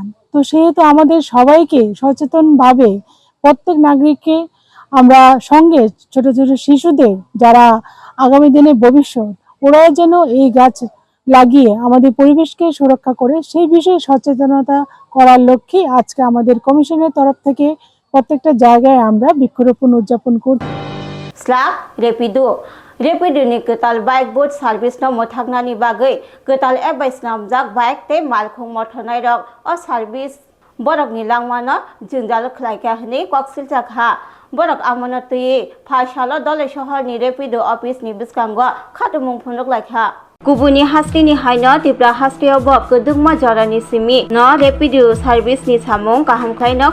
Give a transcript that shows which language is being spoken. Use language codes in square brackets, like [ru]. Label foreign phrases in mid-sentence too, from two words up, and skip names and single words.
[bn] তো সেহেতু আমাদের সবাইকে সচেতনভাবে প্রত্যেক নাগরিককে আমরা সঙ্গে ছোট ছোট শিশুদের যারা আগামী দিনে ভবিষ্যৎ, ওরা যেন এই গাছ লাগিয়ে আমাদের পরিবেশকে সুরক্ষা করে সেই বিষয়ে সচেতনতা করার লক্ষ্যে আজকে আমাদের কমিশনের তরফ থেকে প্রত্যেকটা জায়গায় আমরা বৃক্ষরোপণ উদযাপন করছি। [trp] Slap Rapido ni ketal [en] bike boat service [trp] no mothaknani bagai ketal advice namjak bike te malkhung mothonai rok o service borok ni langmano jungjal khlaika hne koksil jakha borok amana tui phasalo dole shohor ni Rapido office ni biskango khatumung phunok laikha Kubuni hasti ni haino tipra hasti obo kedungma jorani simi no Rapido service ni samung kaham khai no